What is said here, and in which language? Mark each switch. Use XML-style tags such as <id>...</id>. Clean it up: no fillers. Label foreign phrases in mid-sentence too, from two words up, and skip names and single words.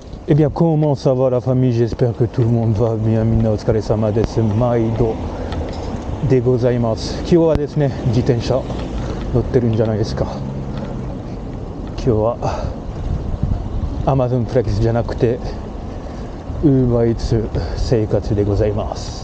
<fr>Eh bien, comment ça va la famille? J'espère que tout le monde va bien.</fr> <ja>みんなお疲れ様です。毎度でございます. 今日はですね、自転車乗ってるんじゃないですか。今日は Amazon プレックスじゃなくて Uber Eats 生活でございます。</ja>